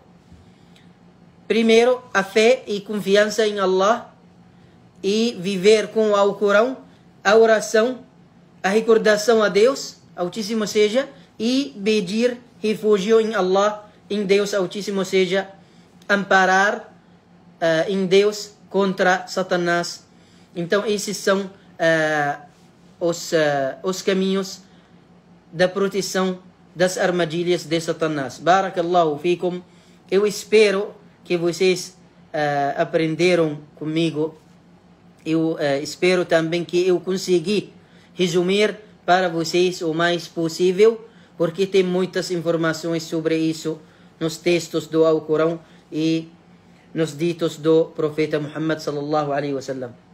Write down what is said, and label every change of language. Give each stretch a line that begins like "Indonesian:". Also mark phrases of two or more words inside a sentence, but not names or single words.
Portuguese: Primeiro, a fé e confiança em Allah, e viver com o Alcorão, a oração, a recordação a Deus Altíssimo seja, e pedir refúgio em Allah, em Deus Altíssimo seja, amparar em Deus contra Satanás. Então esses são os caminhos da proteção das armadilhas de Satanás.
Arabic: بارك الله فيكم.
Portuguese: Eu espero que vocês aprenderam comigo. Eu espero também que eu consegui resumir para vocês o mais possível, porque tem muitas informações sobre isso nos textos do Alcorão e nos ditos do profeta Muhammad
Arabic: صلى الله عليه وسلم.